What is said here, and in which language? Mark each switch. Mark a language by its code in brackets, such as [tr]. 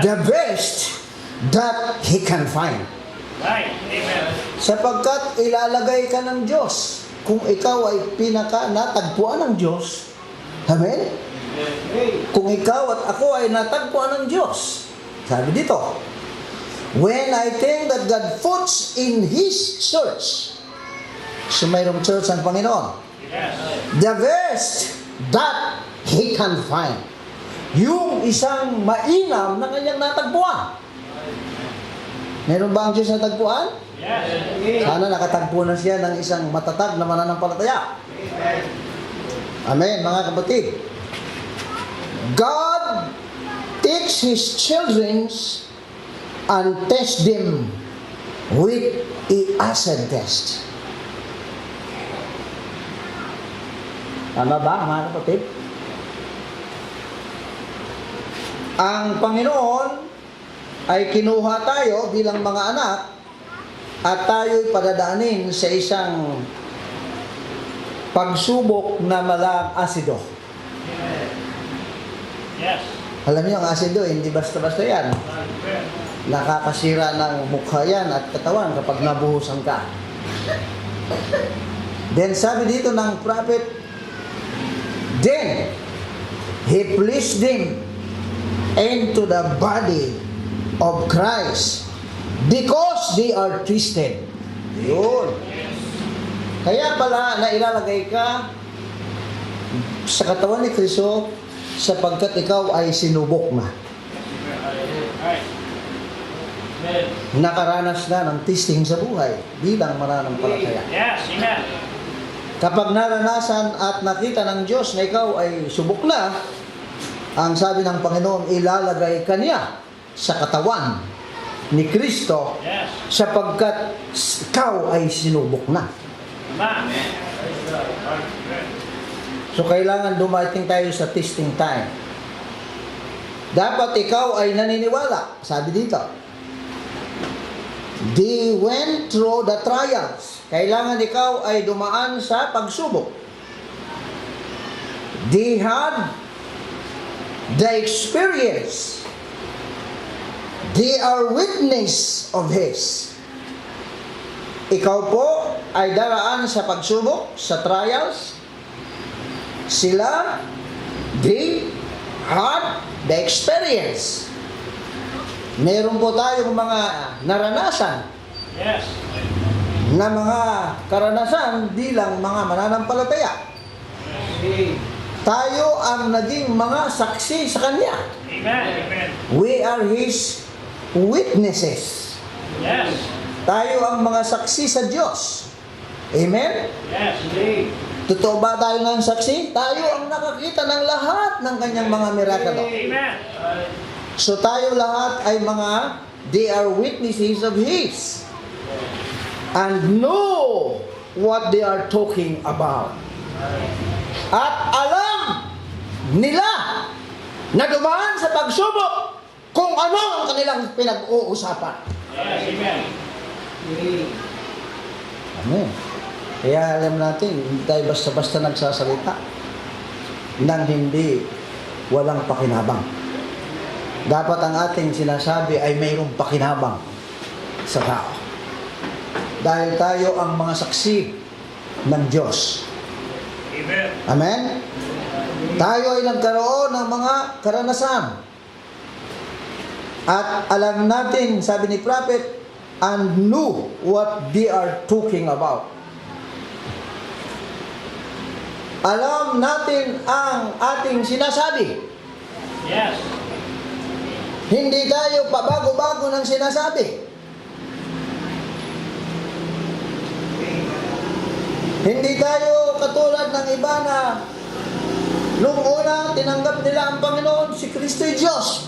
[en] the best that He can find. Right. Amen. [tl] Sapagkat ilalagay ka ng Diyos. Kung ikaw ay natagpuan ng Diyos, amen? Kung ikaw at ako ay natagpuan ng Diyos, sabi dito, [en] when I think that God puts in His church, so [tl] mayroong church ang Panginoon, [en] Yes. the best that He can find. [tl] Yung isang mainam na kanyang natagpuan. Meron ba ang Diyos natagpuan? [en] Yes. [tl] Sana nakatagpo na siya ng isang matatag na mananampalataya. Amen, mga kapatid. [en] God takes His children and tests them with a acid test. [tl] Tama ba, mga kapatid? Ang Panginoon ay kinuha tayo bilang mga anak at tayo'y padadaanin sa isang pagsubok na malang asido. [en] Yes. [tl] Alam niyo, ang asido, hindi basta-basta yan. Nakakasira ng mukha yan at katawan kapag nabuhusan ka. [en] Then [tl] sabi dito ng [en] prophet, then He placed them into the body of Christ because they are twisted. [tl] Yun. Kaya pala na ilalagay ka sa katawan ni Kristo sapagkat ikaw ay sinubok na. [en] Right. Amen. [tl] Nakaranas na ng testing sa buhay bilang mananampalataya. [en] Yes. Amen. [tl] Kapag naranasan at nakita ng Diyos na ikaw ay subok na, ang sabi ng Panginoon, ilalagay kaniya sa katawan ni Kristo [en] Yes. [tl] sapagkat ikaw ay sinubok na. Tama. So kailangan dumating tayo sa testing time. Dapat ikaw ay naniniwala. Sabi dito, [en] they went through the trials. [tl] Kailangan ikaw ay dumaan sa pagsubok. [en] They had the experience. They are witness of His. [tl] Ikaw po ay daraan sa pagsubok, sa trials. Sila, [en] they had the experience. [tl] Meron po tayong mga naranasan [en] Yes. [tl] na mga karanasan bilang mga mananampalataya. Tayo ang naging mga saksi sa Kanya. Amen. Amen. [en] We are His witnesses. Yes. [tl] Tayo ang mga saksi sa Diyos. Amen? [en] Yes. [tl] Totoo ba tayo ng saksi? Tayo ang nakakita ng lahat ng Kanyang mga miracle. Amen. So tayo lahat ay mga, [en] they are witnesses of His. And know what they are talking about. [tl] At alam nila na dumaan sa pagsubok kung ano ang kanilang pinag-uusapan. [en] Yes. Amen. [tl] Amen. Kaya alam natin, hindi tayo basta-basta nagsasalita nang hindi walang pakinabang. Dapat ang ating sinasabi ay mayroong pakinabang sa tao. Dahil tayo ang mga saksi ng Diyos. Amen. Amen? Tayo ay nagkaroon ng mga karanasan. At alam natin, sabi ni [en] Prophet, and knew what they are talking about. [tl] Alam natin ang ating sinasabi. [en] Yes. [tl] Hindi tayo pabago-bago ng sinasabi. Hindi tayo katulad ng iba na nung una tinanggap nila ang Panginoon, si Kristo ay Diyos.